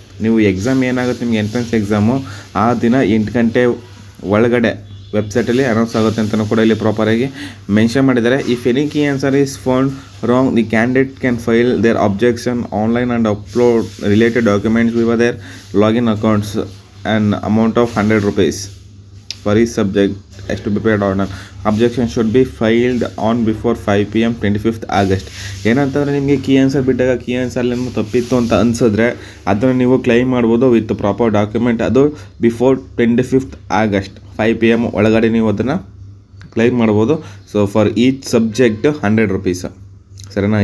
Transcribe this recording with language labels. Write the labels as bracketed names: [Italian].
[Kannada] ನೀವು ಎಕ್ಸಾಮ್ ಏನಾಗುತ್ತೆ ನಿಮಗೆ ಎಂಟ್ರೆನ್ಸ್ ಎಕ್ಸಾಮು ಆ ದಿನ 8 ಗಂಟೆ ಒಳಗಡೆ ವೆಬ್ಸೈಟಲ್ಲಿ ಅನೌನ್ಸ್ ಆಗುತ್ತೆ ಅಂತಲೂ ಕೂಡ ಇಲ್ಲಿ ಪ್ರಾಪರಾಗಿ ಮೆನ್ಷನ್ ಮಾಡಿದ್ದಾರೆ. [English] If any key answer is found wrong, the candidate can file their objection online and upload related documents with their login accounts and amount of 100 rupees for each subject has to be paid on. Objection should be filed on before 5 PM 25th August. [Kannada] ಏನಂತಂದರೆ, ನಿಮಗೆ key answer ಬಿಟ್ಟಾಗ key ಆನ್ಸರ್ಲಿ ತಪ್ಪಿತ್ತು ಅಂತ ಅನಿಸಿದ್ರೆ ಅದನ್ನು ನೀವು claim ಮಾಡ್ಬೋದು [English] With proper document. [Kannada] ಅದು before 25th August 5 PM ಒಳಗಡೆ ನೀವು ಅದನ್ನು ಕ್ಲೈಮ್ ಮಾಡ್ಬೋದು. [English] So for each subject 100 rupees. [Kannada] ಸರಿನಾ?